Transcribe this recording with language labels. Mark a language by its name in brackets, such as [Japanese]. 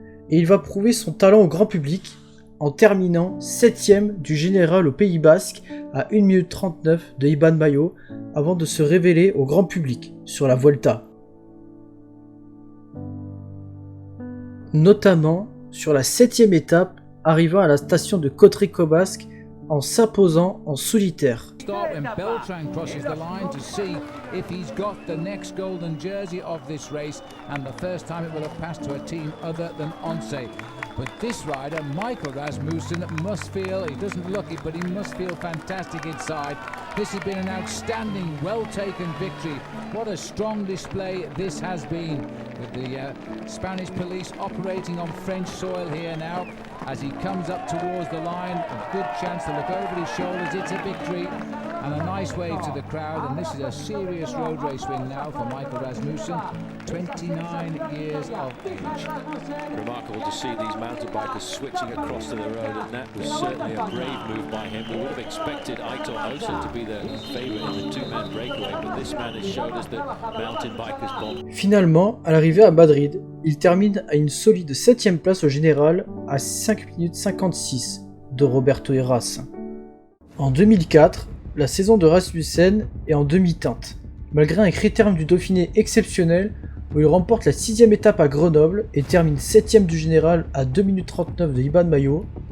[French] Et il va prouver son talent au grand public en terminant 7ème du général au Pays Basque à 1 minute 39 de Iban Mayo avant de se révéler au grand public sur la Vuelta. Notamment sur la 7ème étape arrivant à la station de Cotré-Cobasque en s'imposant en solitaire. [English] Stop and Beltran crosses the line to see if he's got the next golden jersey of this race, and the first time it will have passed to a team other than Once. But this rider, Michael Rasmussen, must feel, he doesn't look it, but he must feel fantastic inside. This has been an outstanding, well-taken victory. What a strong display this has been, with the Spanish police operating on French soil here now. As he comes up towards the line, a good chance to look over his shoulders. It's a victory and a nice wave to the crowd. And this is a serious road race win now for Michael Rasmussen, 29 years of age. Remarkable to see these mountain bikers switching across to the road, and that was certainly a brave move by him. We would have expected Aitor Olsen to be the favourite in the two-man breakaway, but this man has showed us that mountain bikers bomb. [French] Finalement, à l'arrivée à Madrid, il termine à une solide 7ème place au général à 5 minutes 56 de Roberto Heras. En 2004, la saison de Rasmussen est en demi-teinte, malgré un critérium du Dauphiné exceptionnel où il remporte la 6ème étape à Grenoble et termine 7ème du général à 2 minutes 39 de Iban Mayo.